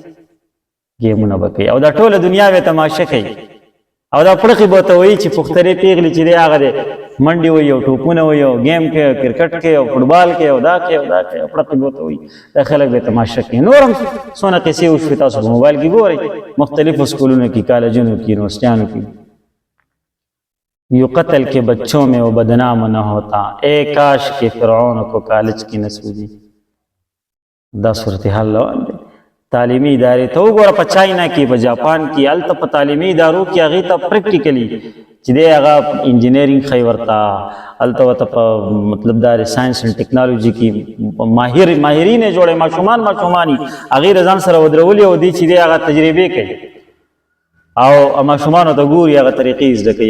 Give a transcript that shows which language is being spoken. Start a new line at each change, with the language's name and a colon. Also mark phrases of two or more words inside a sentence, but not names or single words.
Pashto: ګیمونه به کوي او دا ټوله دنیا به تماشه کوي او دا پړقې به ورته وایي چې پښتنې پیغلې چې دی هغه دی منډې وایي او ټوپونه وایي او گیم کوي او کرکټ کوي او فټبال کوي او دا کوي او دا کوي او پړقې به ورته وایي. دا خلک به تماشه کوي. نور هم څونه قصې وشوې تاسو په موبایل کې ګورئ، مختلفو سکولونو کې، کالجونو کې، یونیورسټیانو کې.
Urdu: یو قتل کے بچوں میں وہ بدنام نہ ہوتا، اے کاش کے فرعون کو کالج کی نہ سوجی.
Pashto: دا صورتحال روان دی. تعلیمي ادارې ته وګوره په چاینا کې، په جاپان کې، هلته په تعلیمي ادارو کې هغې ته پریکټیکلي چې دی هغه انجینرینګ ښایي ورته، هلته ورته په مطلب دا
English: science and technology
Pashto: کې ماهرین یې جوړوي، ماشومان یې هغې د ځان سره ودرولي او دی چې دی هغه تجربې کوي او ماشومانو ته ګوري، هغه طریقې زده کوي.